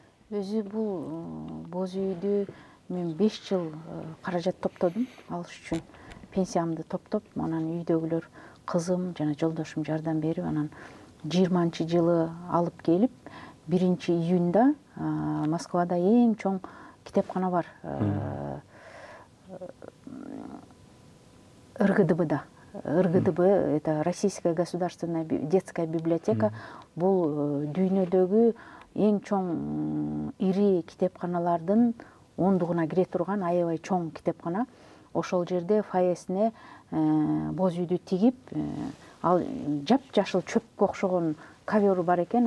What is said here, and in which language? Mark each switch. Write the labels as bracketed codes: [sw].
[ky] Өзү бул боз үйдү мен 5 жыл каражат топтодум алыш үчүн. Пенсиямды топтоп, анан үйдөгүлөр, кызым жана жолдошум жардам берип, анан 20-жылы алып келип, 1-июнда Москвада эң чоң китепкана бар. РГДБда. [ru] РГДБ — это Российская государственная детская библиотека. [ky] Бул дүйнөдөгү эң чоң ири китепканалардын ондугуна кире турган аябай чоң китепкана. Ошол жерде фойесине боз үйдү тигип, ал жап-жашыл чөпкө окшогон ковер бар экен.